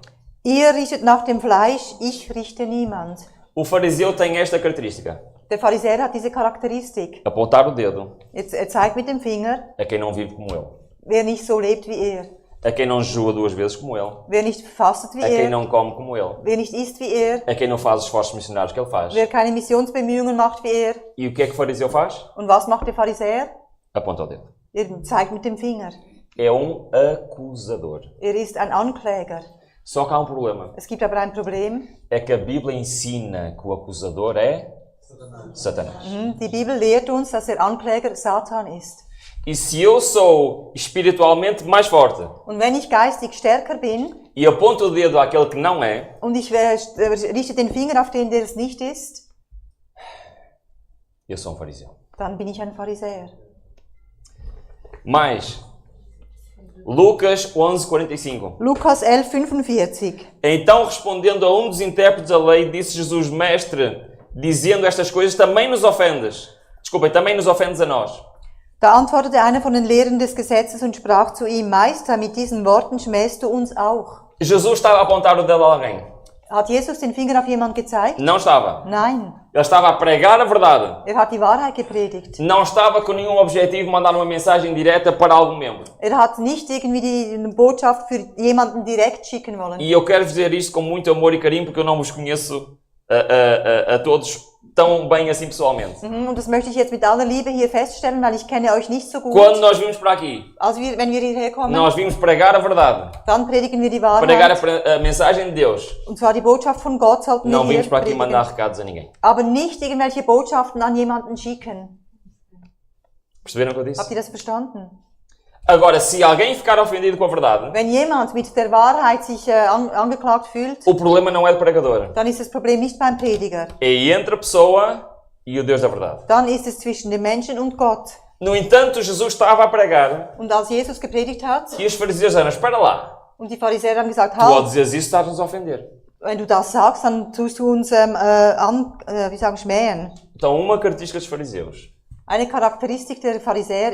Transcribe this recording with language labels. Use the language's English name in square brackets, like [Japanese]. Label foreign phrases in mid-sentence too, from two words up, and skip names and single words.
[German] ihr richtet nach dem Fleisch, ich richte niemand. [Portuguese] O fariseu tem esta característica: [German] Der Pharisäer hat diese Charakteristik. [Portuguese] apontar o dedo [German] Er zeigt mit dem Finger, [Portuguese] a quem não vive como ele, [German] wer nicht so lebt wie er, [Portuguese] a quem não jejua 2 vezes como ele, [German] wer nicht fastet wie [Portuguese] a quem [German] er, [Portuguese] não come como ele, [German] wer nicht isst wie er, [Portuguese] a quem não faz os esforços missionários que ele faz. [German] wer keine Missionsbemühungen macht wie er. [Portuguese] E o que é que o fariseu faz? [German] Und was macht der Pharisäer? [Portuguese] Aponta o dedo. [German] Er zeigt mit dem Finger. [Portuguese] É um acusador. [German] Er ist ein Ankläger. [Portuguese] Só que há um problema. [German] Es gibt aber ein Problem. [Portuguese] É que a Bíblia ensina que o acusador é Satanás. [German] Die Bibel lehrt uns, dass der Ankläger Satan ist. [Portuguese] E se eu sou espiritualmente mais forte [German] Und wenn ich geistig stärker bin [Portuguese] e aponto o dedo àquele que não é, [German] und ich richte den Finger auf den, der es nicht ist, [Portuguese] eu sou fariseu. [German] dann bin ich ein Pharisäer. [Portuguese] Mas, Lucas 11:45. [German] Lukas 11,45. [Portuguese] Então, respondendo a um dos intérpretes da lei, disse Jesus: Mestre, dizendo estas coisas, também nos ofendes. Desculpem, também nos ofendes a nós. [German] Da antwortete einer von den Lehrern des Gesetzes und sprach zu ihm, Meister, mit diesen Worten schmähst du uns auch. [Portuguese] Jesus estava a apontar o dedo a alguém? [German] Hat Jesus den Finger auf jemand gezeigt? [Portuguese] Não estava. [German] Nein. [Portuguese] Ele estava a pregar a verdade. [German] Er hat die Wahrheit gepredigt. [Portuguese] Não estava com nenhum objetivo mandar uma mensagem direta para algum membro. [German] Er hat nicht irgendwie die Botschaft für jemanden direkt schicken wollen. [Portuguese] E eu quero dizer isto com muito amor e carinho, porque eu não vos conheço a todos tão bem assim pessoalmente. [German] Und das möchte ich jetzt mit aller Liebe hier feststellen, weil ich kenne euch nicht so gut. [Portuguese] Quando nós vimos para aqui, [German] Also wenn wir hierher kommen, [Portuguese] nós vimos pregar a verdade, [German] dann predigen wir die [Portuguese] pregar [German] Wahrheit. [Portuguese] a mensagem de Deus. [German] Und zwar die Botschaft von Gott sollten [Portuguese] Não [German] wir hier [Portuguese] vimos para aqui mandar [German] predigen. [Portuguese] recados a ninguém. [German] Aber nicht irgendwelche Botschaften an jemanden schicken. [Portuguese] Perceberam o que eu [German] Habt [Portuguese] disse? [German] ihr das verstanden? [Portuguese] Agora, se alguém ficar ofendido com a verdade, [German] Wenn jemand mit der Wahrheit sich angeklagt fühlt, [Portuguese] o problema não é do pregador. [German] dann ist das Problem nicht beim Prediger. [Portuguese] É entre a pessoa e o Deus da verdade. [German] Dann ist es zwischen dem Menschen und Gott. [Portuguese] No entanto, Jesus estava a pregar [German] Und als Jesus gepredigt hat [Portuguese] e os fariseus disseram: Espera lá, [German] und die Pharisäer haben gesagt, [Portuguese] tu ao [German] halt, [Portuguese] dizeres isso estás-nos a ofender. [German] wenn du das sagst, dann tust du uns schmähen. [Portuguese] Então, uma característica dos fariseus [German] Eine Charakteristik der Pharisäer ist,